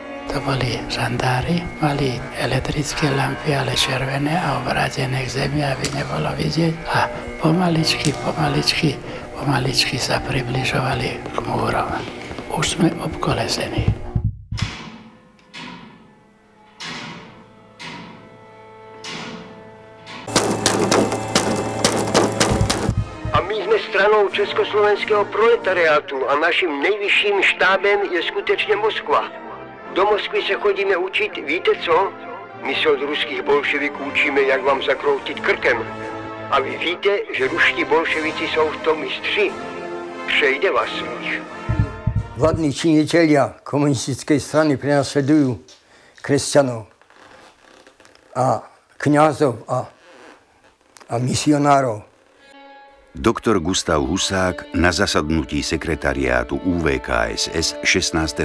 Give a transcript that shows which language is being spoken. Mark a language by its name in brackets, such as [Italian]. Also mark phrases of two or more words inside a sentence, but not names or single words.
[Slovak] to boli žandári, mali elektrické lampy, ale červené a obrátené k zemi, aby nebolo vidieť. A pomaličky sa približovali k múrom. Už sme obkolesení. [Czech] Stranou československého proletariátu a naším nejvyšším štábem je skutečně Moskva. Do Moskvy se chodíme učit, víte co? My se od ruských bolševiků učíme, jak vám zakroutit krkem. A vy víte, že ruští bolševici jsou v tom mistři. Přejde vás svých. [Slovak] Vládní činitelia komunistickej strany prenasledujú kresťanov a kňazov a misionárov. Doktor Gustav Husák na zasadnutí sekretariátu UVKSS 16.